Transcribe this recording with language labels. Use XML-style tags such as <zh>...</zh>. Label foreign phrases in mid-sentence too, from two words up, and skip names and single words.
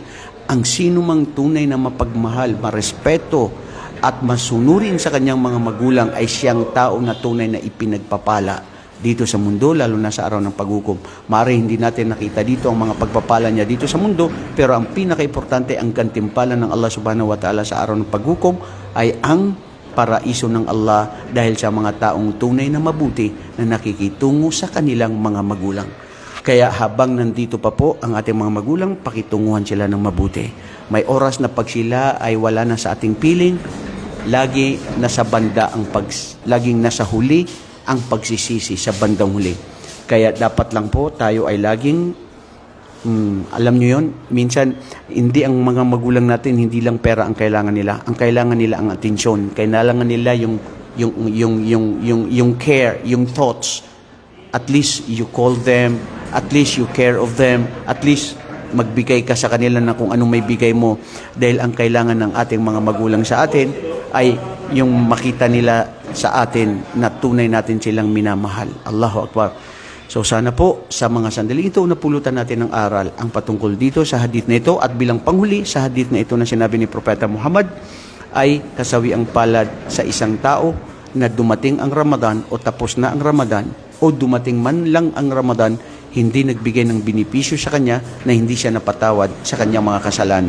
<tl>Ang sino mang tunay na mapagmahal, marespeto at masunurin sa kanyang mga magulang ay siyang tao na tunay na ipinagpapala dito sa mundo, lalo na sa araw ng paghukom. Maaari hindi natin nakita dito ang mga pagpapala niya dito sa mundo, pero ang pinaka-importante, ang gantimpala ng Allah</tl> <ar>سبحانه وتعالى</ar> <tl>sa araw ng paghukom ay ang paraiso ng Allah dahil sa mga taong tunay na mabuti na nakikitungo sa kanilang mga magulang. Kaya habang nandito pa po ang ating mga magulang, pakitunguhan sila ng mabuti. May oras na pag sila ay wala na sa ating piling, laging nasa huli ang pagsisisi sa bandang huli. Kaya dapat lang po tayo ay laging, alam nyo yun, minsan hindi ang mga magulang natin, hindi lang pera ang kailangan nila. Ang kailangan nila ang atensyon. Kailangan nila yung care, yung thoughts.</tl> <en>At least you call them, at least you care of them, at least</en> <tl>magbigay ka sa kanila na kung anong may bigay mo. Dahil ang kailangan ng ating mga magulang sa atin ay yung makita nila sa atin na tunay natin silang minamahal.</tl> <ar>الله أكبر.</ar> <tl>So sana po sa mga sandali ito napulutan natin ng aral ang patungkol dito sa hadith na ito, at bilang panghuli sa hadith na ito na sinabi ni Propeta Muhammad ay kasawiang palad sa isang tao na dumating ang Ramadan o tapos na ang Ramadan o dumating man lang ang Ramadan, hindi nagbigay ng binipisyo sa kanya na hindi siya napatawad sa kanyang mga kasalanan.</tl>